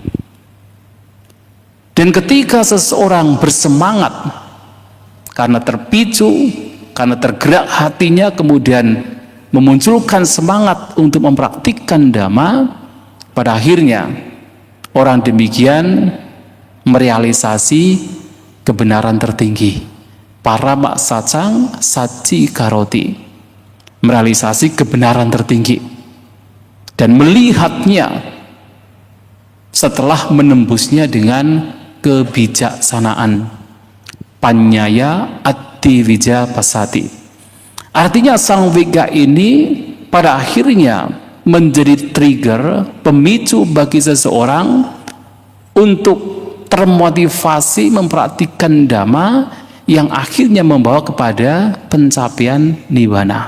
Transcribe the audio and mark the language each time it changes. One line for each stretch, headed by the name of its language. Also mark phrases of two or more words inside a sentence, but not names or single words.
Indonesian: Dan ketika seseorang bersemangat karena terpicu, karena tergerak hatinya, kemudian memunculkan semangat untuk mempraktikkan dhamma, pada akhirnya orang demikian merealisasi kebenaran tertinggi.
Pali: Parama sacang saci karoti,
Indonesian: merealisasi kebenaran tertinggi dan melihatnya setelah menembusnya dengan kebijaksanaan.
Pali: Panyaya atti wija pasati.
Indonesian: Artinya sang wega ini pada akhirnya menjadi trigger, pemicu bagi seseorang untuk termotivasi mempraktikkan dhamma yang akhirnya membawa kepada pencapaian nibbana.